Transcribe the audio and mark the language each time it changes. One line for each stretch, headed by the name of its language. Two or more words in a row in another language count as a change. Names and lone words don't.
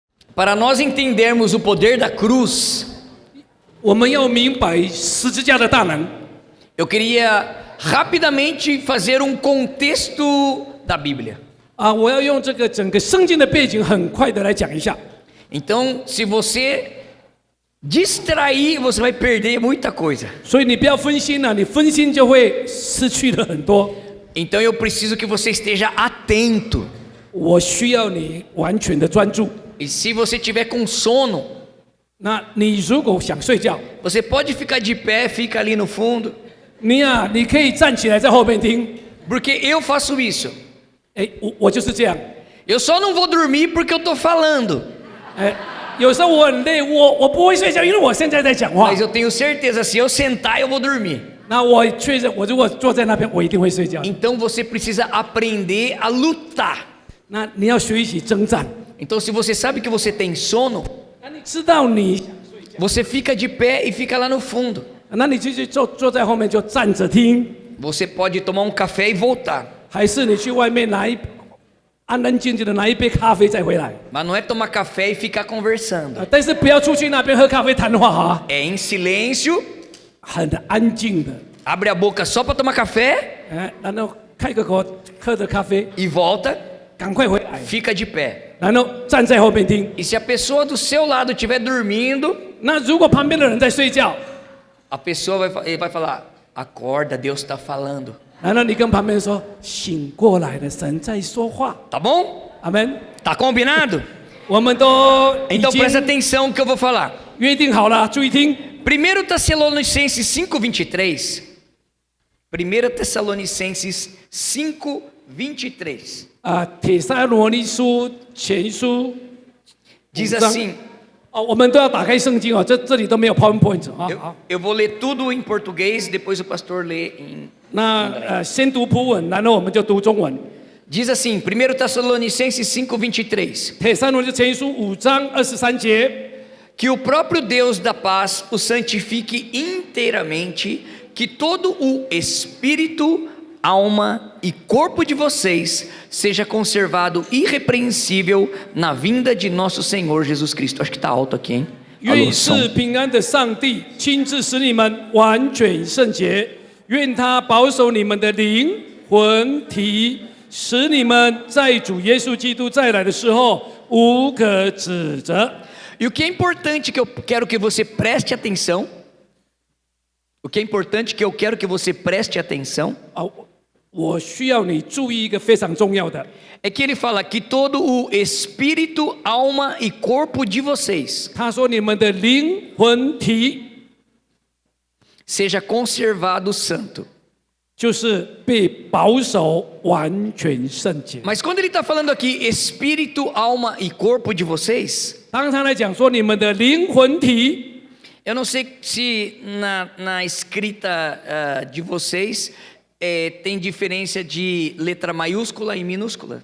Portuguese: Para nós entendermos o poder da cruz,
Chinese: 我们要明白十字架的大能。
Portuguese: eu queria rapidamente fazer um contexto da Bíblia.
Chinese: 我要用这个整个圣经的背景很快的来讲一下。
Portuguese: Então, se você distrair, você vai perder muita coisa.
Chinese: 所以你不要分心了，你分心就会失去了很多。
Portuguese: Então, eu preciso que você esteja atento.
Chinese: 我需要你完全的专注。
Portuguese: E se você tiver com sono,
Chinese: 那你如果想睡觉，
Portuguese: você pode ficar de pé, fica ali no fundo,
Chinese: 你可以站起来在后面听。
Portuguese: porque eu faço isso.
Chinese: 我就是这样。
Portuguese: Eu só não vou dormir porque eu estou falando.
Chinese: 有时候我很累，我不会睡觉，因为我现在在讲话
Portuguese: Mas。eu tenho certeza, se eu sentar, eu vou dormir.
Chinese: 那我确实，我如果坐在那边，我一定会睡觉。
Portuguese: Então você precisa aprender a lutar.
Chinese: 那你要学习征战。
Portuguese: Então, se você sabe que você tem sono,
Chinese: 那你知道你，
Portuguese: você fica de pé e fica lá no fundo.
Chinese: 那你继续坐在后面就站着听，
Portuguese: Você pode tomar um café e voltar.
Chinese: 还是你去外面安安静静的拿一杯咖啡再回来？
Portuguese: Mas não é tomar café e ficar conversando.
Chinese: 但是不要出去那边喝咖啡谈话哈，
Portuguese: É em silêncio,
Chinese: 很安静的。
Portuguese: abre a boca só para tomar café
Chinese: 然后开个口喝着咖啡，
Portuguese: e volta,
Chinese: 赶快回来，
Portuguese: fica de pé.
Chinese: 然后站在后面听。
Portuguese: E se a pessoa do seu lado estiver dormindo,
Chinese: 那如果旁边的人在睡觉，
Portuguese: a pessoa ele vai falar: acorda, Deus está falando.
Chinese: 然后你跟旁边人说：“醒过来了，神在说话。
Portuguese: Tá bom? ”
Chinese: 阿门。
Portuguese: Tá combinado?
Chinese: 我们都已
Portuguese: Então
Chinese: 经
Portuguese: presta atenção no que eu vou falar.
Chinese: 约定好了，注意听。
Portuguese: 1 Tessalonicenses 5:23. 1 Tessalonicenses 5:23.
Chinese: 帖撒罗尼书前书
Portuguese: Diz
Chinese: 5章
Portuguese: assim.
Chinese: 我们都要打开圣经哦，这里都没有 PowerPoint 啊。好，
Portuguese: Eu vou ler tudo em português, depois o pastor lê em.
Chinese: 那先读普文，然后我们就读中文。
Portuguese: Diz assim, 1 Tessalonicenses 5:23.
Chinese: 帖撒罗尼前书5章23节，
Portuguese: Que o próprio Deus da paz o santifique inteiramente, que todo o espírito, alma e corpo de vocês seja conservado irrepreensível na vinda de nosso Senhor Jesus Cristo. Acho que está alto aqui, hein?
Chinese: 愿
Portuguese: Alô, som.
Chinese: 是平安的上帝亲自使你们完全圣洁，愿他保守你们的灵魂体，使你们在主耶稣基督再来的时候无可指责。
Portuguese: E o que é importante que eu quero que você preste atenção, o que é importante que eu quero que você preste atenção,
Chinese: 我需要你注意一个非常重要的，
Portuguese: é que ele fala que todo o espírito, alma e corpo de vocês
Chinese: 他说你们的灵魂体
Portuguese: seja conservado santo.
Chinese: 就是被保守完全圣洁。
Portuguese: Mas quando ele está falando aqui espírito, alma e corpo de vocês,
Chinese: 当他来讲说你们的灵魂体，
Portuguese: eu não sei se na escrita de vocês tem diferença de letra maiúscula e minúscula.